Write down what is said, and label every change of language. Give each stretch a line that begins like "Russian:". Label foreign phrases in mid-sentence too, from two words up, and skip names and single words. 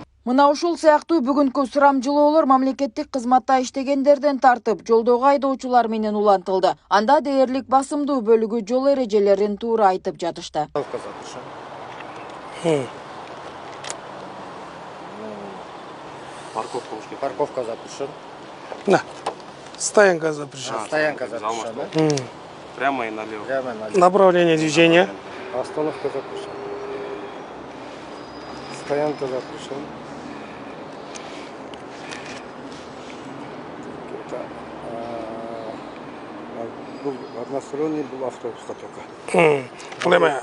Kyrgyz: Мына ушул сыяктуу бүгүнкү сурамжылоолор мамлекеттик кызматта иштегендерден тартып, жолдогу айдоочулар менен улантылды. Анда дээрлик басымдуу бөлүгү жол эрежелерин туура айтып жатышты.
Russian: Парковка запрещен. Да. Стоянка запрещена. Стоянка запрещена. Прямо и налево. Направление движения. Остановка запрещена. Стоянка запрещена. Односторонний был автобус только.